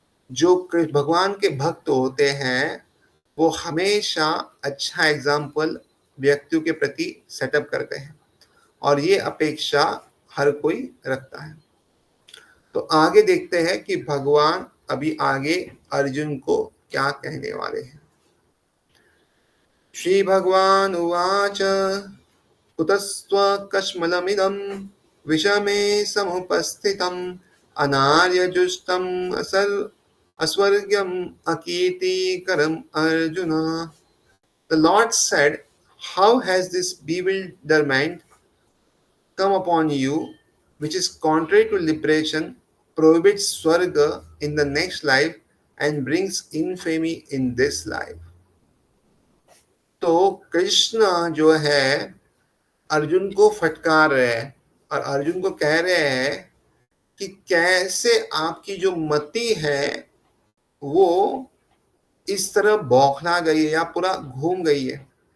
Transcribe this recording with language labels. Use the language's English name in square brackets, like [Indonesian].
[Hindi] जो भगवान के भक्त होते हैं वो हमेशा अच्छा एग्जाम्पल व्यक्तियों के प्रति सेटअप करते हैं, और ये अपेक्षा हर कोई रखता है। तो आगे देखते हैं कि भगवान अभी आगे अर्जुन को क्या कहने वाले हैं। [Sanskrit] श्री भगवान उवाच कुतस्त्वकश्मलमिदं विषमे समुपस्थितम् अनार्यजुष्टम् अस्वर्ग्यम् अकीर्तिकरम् Arjuna. [English] The Lord said, how has this bewilderment come upon you, which is contrary to liberation, prohibits swarga in the next life, and brings infamy in this life? [Hindi] तो कृष्ण जो है अर्जुन को फटकार रहे हैं, और अर्जुन को कह रहे हैं कि कैसे आपकी जो मति है वो इस तरह बौखला गई है या पूरा घूम गई है।